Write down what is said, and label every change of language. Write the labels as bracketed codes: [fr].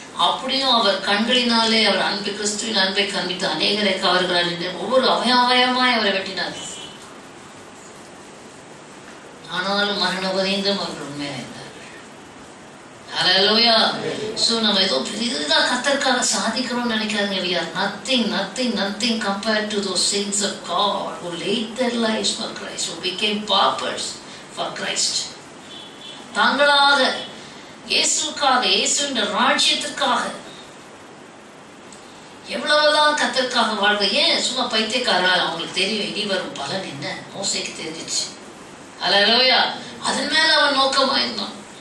[ta] அப்படியும் அவர் கண்களினாலே அவர் அன்பு கிறிஸ்துவின் அன்பை காண்பித்து அநேகரை கவர்கிறார் என்று ஒவ்வொரு அவயவமாய் அவரை வெட்டினார். ஆனாலும் மரண உபதேசம் அவர்கள் உண்மையாக இருந்தார்கள். ஹல்லேலூயா. சோ நம்ம ஏதோ பெரிதா கர்த்தருக்காக சாதிக்கிறோம்னு நினைக்காதீங்க. [en] we are nothing compared to those saints of God who laid their lives for Christ, who became paupers for Christ. [ta] தாங்களாக இயேசுக்காக, இயேசுவின் ராஜ்யத்துக்காக எவ்வளவுதான் கர்த்தருக்காக வாழ்க. ஏன் சும்மா பைத்தியக்காரா? அவங்களுக்கு தெரியும் இனி வரும் பலன் என்ன. மோசேக்கு தெரிஞ்சிச்சு. ஹல்லேலூயா. அதன் மேல அவன் நோக்கமா இருந்தான்.